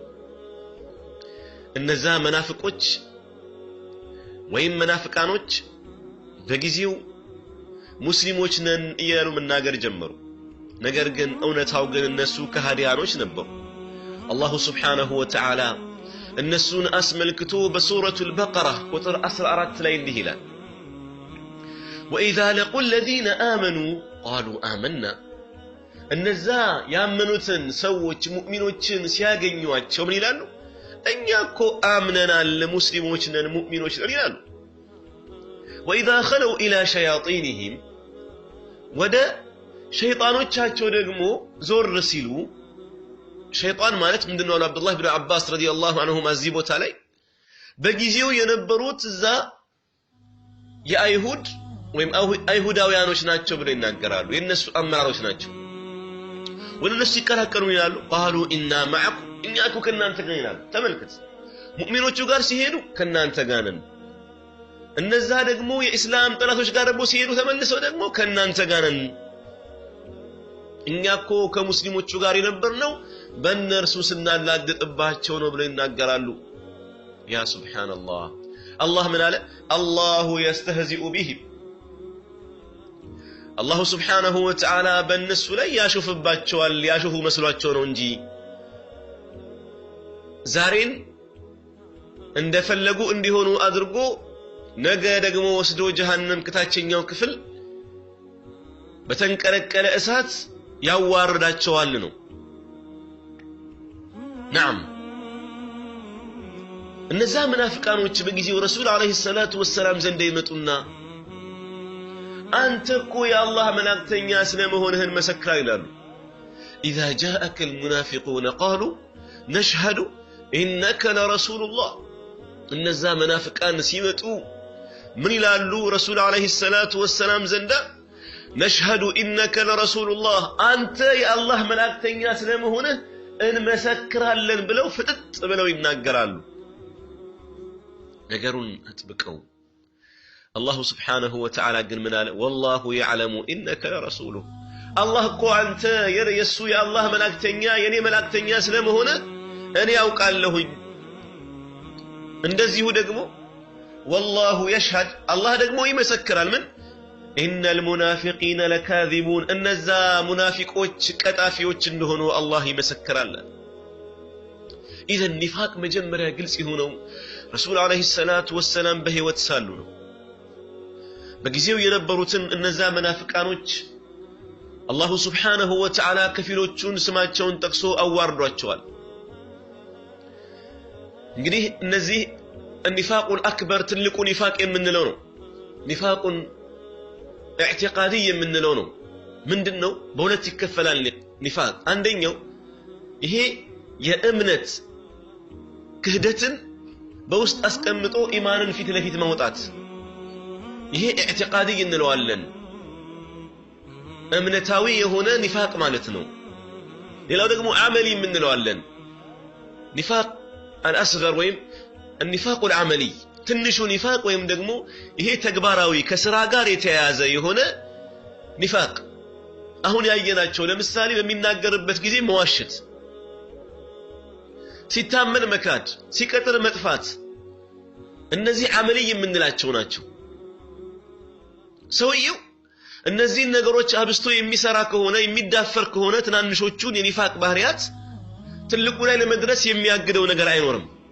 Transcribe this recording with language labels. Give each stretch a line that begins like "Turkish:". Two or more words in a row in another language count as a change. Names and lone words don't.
Amharic: እነዛ መናፍቆች ወይም መናፍቃኖች በጊዜው ሙስሊሞች ነን እያሉ መናገር ጀመሩ። ነገር ግን እውነታው ግን እነሱ ከሃዲያኖች ነበሩ።
Arabic: الله سبحانه وتعالى
Amharic: እነሱን አስመልክቶ በሱረቱል በቀራ ቁጥር 14 ላይ እንዲህ ይላል
Arabic: وإذا لقوا الذين آمنوا قالوا آمنا
Amharic: እነዛ ያመኑትን ሰዎች ሙእሚኖችን ሲያገኙአቸው ምን ይላሉ? እኛ እኮ አምነናል ሙስሊሞች ነን ሙእሚኖች ነን ይላሉ።
Arabic: وإذا خلوا إلى شياطينهم
Amharic: ወደ ሸይጣኖቻቸው ደግሞ ዞር ሲሉ ሸይጣን ማለት ምንድነው? አብዱላህ ኢብኑ አባስ
Arabic: رضي الله عنهما
Amharic: እዚህ ቦታ ላይ በጊዜው የነበሩት እዛ የአይሁድ ወይም አይሁዳውያኖች ናቸው ብለው ይናገራሉ። የነሱ አመራሮች ናቸው። ወለነሱ ይከራከሩ ይላሉ።
Arabic: قالوا إنا معكم
Amharic: እኛ እኮ ከናንተ ጋር ይላሉ። ተመልከት፣ ሙእሚኖቹ ጋር ሲሄዱ ከናንተ ጋር ነን። እነዛ ደግሞ የኢስላም ጠላቶች ጋር ደግሞ ሲሄዱ ተመልሰው ደግሞ ከናንተ ጋር ነን። እኛ እኮ ከሙስሊሞቹ ጋር የነበርነው በእነርሱ ስናላግጥባቸው ነው ብለው ይናገራሉ።
Arabic: يا سبحان الله።
Amharic: አላህ ምን አለ?
Arabic: الله يستهزئ بهم الله سبحانه وتعالى
Amharic: በእነሱ ላይ ያሾፍባቸዋል። ያሾፉ መስሏቸው ነው እንጂ ዛሬን እንደፈለጉ እንዲሆኑ አድርጎ ነገ ደግሞ ወስዶ ጀሃነም ከታችኛው ክፍል በተንቀለቀለ እሳት ያዋርዳቸዋል ነው። نعم እነዛ መናፍቃኖች በጊዜው
Arabic: رسول عليه الصلاة والسلام
Amharic: ዘንድ ይመጡና አንተ እኮ የአላህ መላእክተኛ ስለመሆንህን መሰክራ ይላሉ።
Arabic: إذا جاءك المنافقون قالوا نشهد إنك لرسول الله
Amharic: እነዛ መናፍቃን ሲመጡ ምን ይላሉ?
Arabic: رسول عليه الصلاة والسلام
Amharic: ዘንድ
Arabic: نشهد إنك لرسول الله
Amharic: አንተ የአላህ መላእክተኛ ስለመሆንህ እንመሰክራለን ብለው ፍጥጥ ብለው ይናገራሉ። ነገሩን አጥብቀው
Arabic: الله سبحانه وتعالى قال من قال والله يعلم إنك لرسوله الله
Amharic: እኮ አንተ የሱ የአላህ መላእክተኛ የኔ መላእክተኛ ስለመሆነ እኔ ያውቃለሁኝ። እንደዚሁ ደግሞ
Arabic: والله يشهد
Amharic: الله ደግሞ ይመሰክራል። ምን
Arabic: إن المنافقين لكاذبون
Amharic: እነዛ ሙናፊቆች ቀጣፊዎች እንደሆኑ አላህ ይመሰክራል።
Arabic: إذا النفاق
Amharic: መጀመሪያ ግልጽ ይሆነው
Arabic: رسول عليه الصلاة والسلام
Amharic: በህይወት ሳሉ ነው። በጊዜው የነበሩትን እነዛ መናፍቃኖች
Arabic: الله سبحانه وتعالى
Amharic: ከፊሎቹን ስማቸውን ጠቅሶ አዋርዷቸዋል። እንግዲህ እነዚህ
Arabic: النفاق الأكبر
Amharic: ትልቁ ኒፋቅ የምንለው ነው።
Arabic: نفاق اعتقادي
Amharic: የምንለው ነው። ምንድነው? በሁለት ይከፈላል ኒፋቅ። አንደኛው ይሄ የእምነት ክህደትን በውስጥ አስቀምጦ ኢማንን ፊት ለፊት ማውጣት፣ ይሄ ኢዕቲቃዲ እንለዋለን። እምነታዊ የሆነ ኒፋቅ ማለት ነው። ሌላው ደግሞ አመሊ እንለዋለን።
Arabic: نفاق الأصغر
Amharic: ወይም
Arabic: النفاق العملي
Amharic: ትንሹ ኒፋቅ ወይም ደግሞ ይሄ ተግባራዊ ከስራ ጋር የተያያዘ የሆነ ኒፋቅ። አሁን ያየናቸው ለምሳሌ በሚናገርበት ጊዜ መዋሸት፣ ሲታመን መካድ፣ ሲቀጥር መጥፋት፣ እነዚህ አመሊ የምንላቸው ናቸው። ሰውየው እነዚህ ነገሮች አብስቶ የሚሰራ ከሆነ የሚዳፈር ከሆነ ትናንሾቹን የኒፋቅ ባህሪያት ትልቁ ላይ ለመድረስ የሚያግደው ነገር አይኖርም።